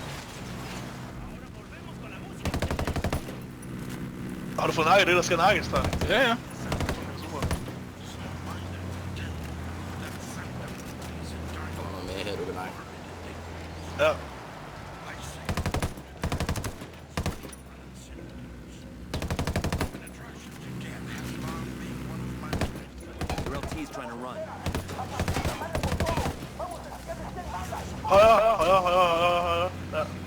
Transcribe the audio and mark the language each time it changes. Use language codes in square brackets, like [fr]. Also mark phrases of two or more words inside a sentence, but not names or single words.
[da] Har du fået nakket det, der skal nakkes der? Ja, ja. Kommer med her, du kan nakke. Ja. [en] Your LT's trying to run. [da] Højre. Ja.